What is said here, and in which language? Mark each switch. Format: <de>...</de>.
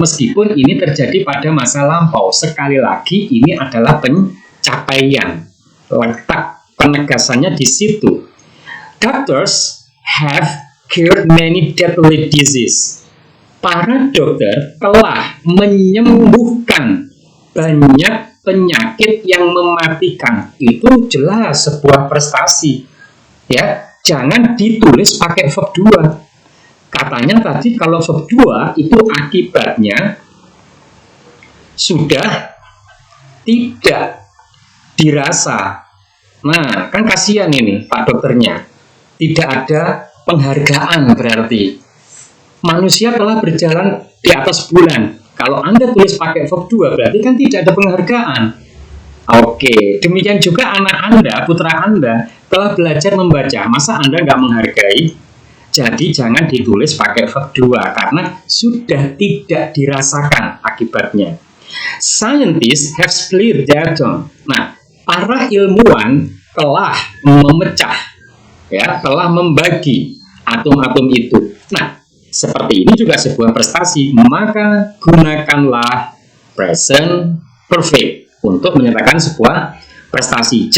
<id>Meskipun ini terjadi pada masa lampau. Sekali lagi, ini adalah pencapaian. Letak penegasannya di situ.</id> <en>Doctors have cured many deadly diseases.</en> <id>Para dokter telah menyembuhkan banyak penyakit yang mematikan. Itu jelas sebuah prestasi. Ya, jangan ditulis pakai verb 2. Katanya tadi kalau verb 2 itu akibatnya sudah tidak dirasa. Nah, kan kasihan ini Pak dokternya. Tidak ada penghargaan berarti. Manusia telah berjalan di atas bulan. Kalau Anda tulis pakai verb 2, berarti kan tidak ada penghargaan. Oke, demikian juga anak Anda, putra Anda, telah belajar membaca. Masa Anda nggak menghargai? Jadi jangan ditulis pakai verb 2, karena sudah tidak dirasakan akibatnya. Scientists have split the atom. Nah, para ilmuwan telah memecah, ya, telah membagi atom-atom itu. Nah, seperti ini juga sebuah prestasi, maka gunakanlah present perfect untuk menyatakan sebuah prestasi.</id>